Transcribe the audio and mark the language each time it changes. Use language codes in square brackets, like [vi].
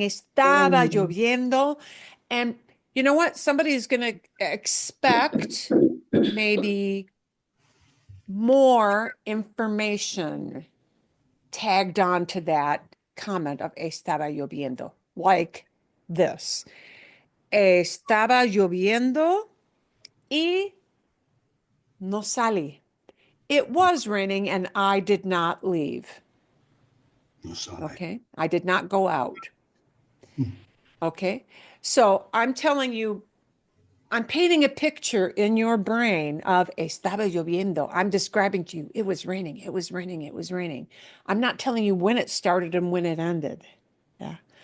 [es] Estaba lloviendo. [en] And you know what? Somebody is going to expect maybe more information tagged on to that comment of estaba lloviendo, like this. [es] Estaba lloviendo y no salí. [en] It was raining and I did not leave. [es] No sale. [en] Okay. I did not go out. Okay. So I'm telling you, I'm painting a picture in your brain of estaba lloviendo. I'm describing to you, it was raining, it was raining, it was raining. I'm not telling you when it started and when it ended. Yeah.